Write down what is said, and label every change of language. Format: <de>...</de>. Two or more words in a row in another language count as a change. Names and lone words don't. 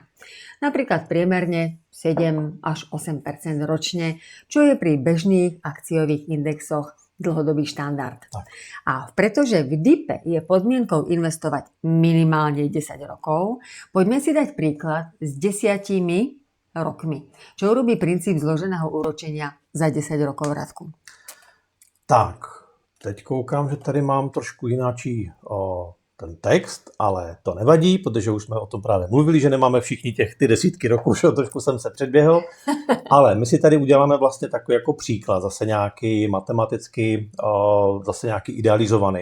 <sk>Napríklad priemerne 7 až 8% ročne, čo je pri bežných akciových indexoch dlhodobý štandard. Tak. A pretože v DIPe je podmienkou investovať minimálne 10 rokov, poďme si dať príklad s 10 rokmi. Čo urobí princíp zloženého úročenia za 10 rokov, Radku?</sk> <cs>Tak, teď koukám, že tady mám trošku jináčí ten text, ale to nevadí, protože už jsme o tom právě mluvili, že nemáme všichni ty desítky roků, že trošku jsem se předběhl, ale my si tady uděláme vlastně takový jako příklad, zase nějaký matematicky, zase nějaký idealizovaný.</cs>